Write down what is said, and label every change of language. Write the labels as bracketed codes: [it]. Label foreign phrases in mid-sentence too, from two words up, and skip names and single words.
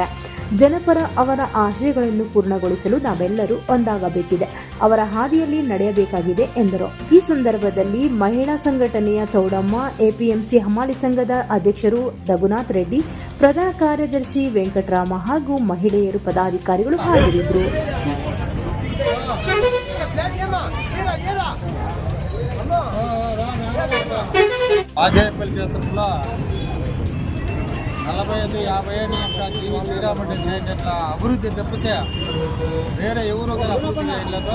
[kn] ಜನಪರ ಅವರ ಆಶಯಗಳನ್ನು ಪೂರ್ಣಗೊಳಿಸಲು ನಾವೆಲ್ಲರೂ ಒಂದಾಗಬೇಕಿದೆ, ಅವರ ಹಾದಿಯಲ್ಲಿ ನಡೆಯಬೇಕಾಗಿದೆ ಎಂದರು. ಈ ಸಂದರ್ಭದಲ್ಲಿ ಮಹಿಳಾ ಸಂಘಟನೆಯ ಚೌಡಮ್ಮ, APMC ಹಮಾಲಿ ಸಂಘದ ಅಧ್ಯಕ್ಷರು ರಘುನಾಥ್ ರೆಡ್ಡಿ, ಪ್ರಧಾನ ಕಾರ್ಯದರ್ಶಿ ವೆಂಕಟರಾಮ ಹಾಗೂ ಮಹಿಳೆಯರು ಪದಾಧಿಕಾರಿಗಳು ಹಾಜರಿದ್ದರು. [te] బాగేపల్లి క్షేత్రంలో 45-50 ఏళ్ళ జి.వి. శ్రీరామరెడ్డి చేయటట్ల అభివృద్ధి తప్పితే వేరే ఎవరు కానీ అభివృద్ధి చేయలేదు.